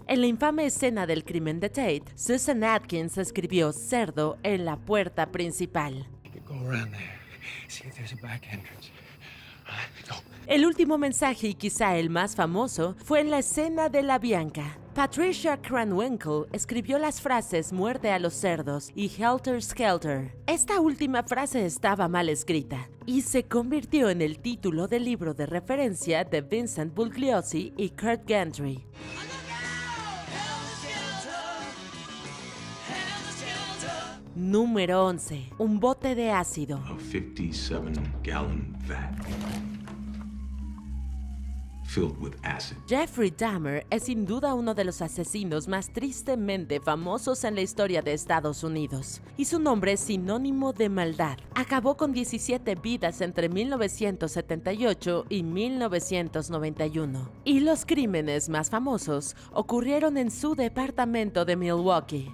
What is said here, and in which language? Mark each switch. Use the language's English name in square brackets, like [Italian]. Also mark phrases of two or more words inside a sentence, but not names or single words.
[Spanish] En la infame escena del crimen de Tate, Susan Atkins escribió "cerdo" en la puerta principal. El último mensaje, y quizá el más famoso, fue en la escena de la Bianca. Patricia Krenwinkel escribió las frases "muerte a los cerdos" y "helter skelter". Esta última frase estaba mal escrita y se convirtió en el título del libro de referencia de Vincent Bugliosi y Kurt Gantry. Número 11. Un bote de ácido. [English] A 57-gallon vat filled with acid. [Spanish] Jeffrey Dahmer es sin duda uno de los asesinos más tristemente famosos en la historia de Estados Unidos, y su nombre es sinónimo de maldad. Acabó con 17 vidas entre 1978 y 1991, y los crímenes más famosos ocurrieron en su departamento de Milwaukee.